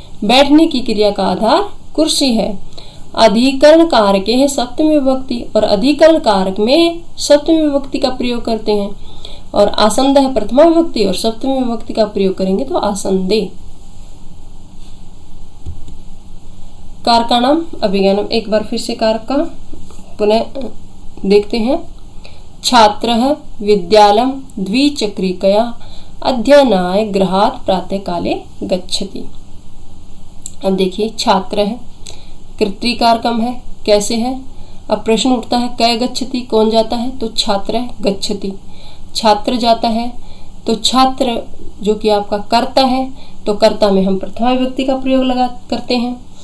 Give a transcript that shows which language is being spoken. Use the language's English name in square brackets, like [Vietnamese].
[Hindi] बैठने की क्रिया का आधार कुर्सी है। अधिकरण कारक है सप्तमी विभक्ति, और अधिकरण कारक में सप्तमी विभक्ति का प्रयोग करते हैं। और आसन्द है प्रथमा विभक्ति, और सप्तमी विभक्ति का प्रयोग करेंगे तो आसन्दे। कारकाणाम अभिज्ञानम। एक बार फिर से कारक का पुनः देखते हैं। [Sanskrit] छात्रः विद्यालयं द्विचक्रिकया अध्ययनाय गृहात् प्रातः काले गच्छति। [Hindi] अब देखिए, छात्र है, कर्तृकारकम है, कैसे है? अब प्रश्न उठता है कै गच्छति, कौन जाता है? तो छात्र है, गच्छति, छात्र जाता है। तो छात्र जो कि आपका कर्ता है, तो कर्ता में हम प्रथमा विभक्ति का प्रयोग करते हैं।